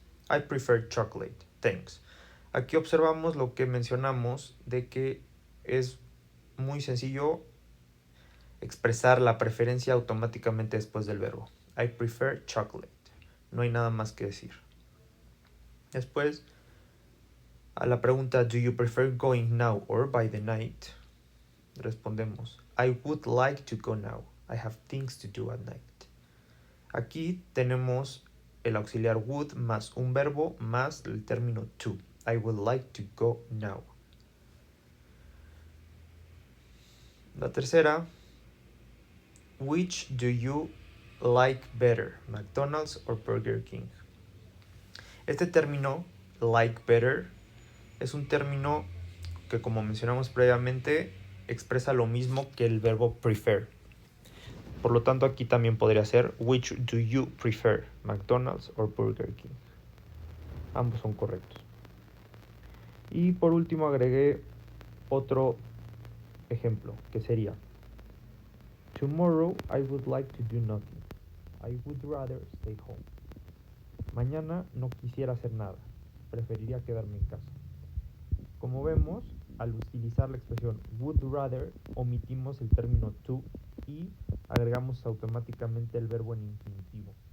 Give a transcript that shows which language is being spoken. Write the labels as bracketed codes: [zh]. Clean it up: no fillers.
[en] I prefer chocolate, thanks. [es] Aquí observamos lo que mencionamos de que es muy sencillo expresar la preferencia automáticamente después del verbo. [en] I prefer chocolate. [es] No hay nada más que decir. Después, a la pregunta [en] Do you prefer going now or by the night? [es] Respondemos [en] I would like to go now. I have things to do at night. [es] Aquí tenemos el auxiliar would más un verbo más el término to. [en] I would like to go now. [es] La tercera, [en] which do you like better, McDonald's or Burger King? [es] Este término, like better, es un término que, como mencionamos previamente, expresa lo mismo que el verbo prefer. Por lo tanto, aquí también podría ser [en] which do you prefer, [es] McDonald's or Burger King. Ambos son correctos. Y por último agregué otro ejemplo, que sería [en] tomorrow I would like to do nothing. I would rather stay home. [es] Mañana no quisiera hacer nada. Preferiría quedarme en casa. Como vemos, al utilizar la expresión would rather, omitimos el término to y agregamos automáticamente el verbo en infinitivo.